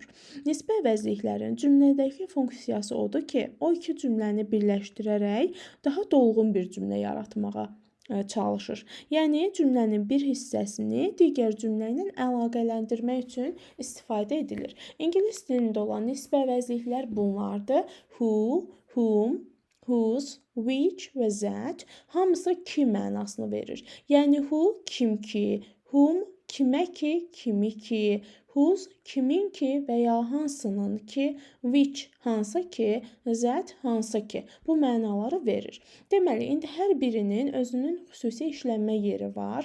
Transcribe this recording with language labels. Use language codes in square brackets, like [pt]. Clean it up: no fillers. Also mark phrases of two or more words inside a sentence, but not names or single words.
[az] Nisbi əvəzliklərin cümlədəki funksiyası odur ki, o iki cümləni birləşdirərək daha dolğun bir cümlə yaratmağa çalışır. Yəni cümlənin bir hissəsini digər cümlə ilə əlaqələndirmək üçün istifadə edilir. İngilis dilində olan nisbi əvəzliklər bunlardır: [en] who, whom, whose, which və that. [az] Hamısı ki mənasını verir. Yəni who kim ki, whom kimə ki, kimi ki, whose kimin ki və ya hansının ki, which hansı ki, that hansı ki. Bu mənaları verir. Deməli, indi hər birinin özünün xüsusi işlənmə yeri var.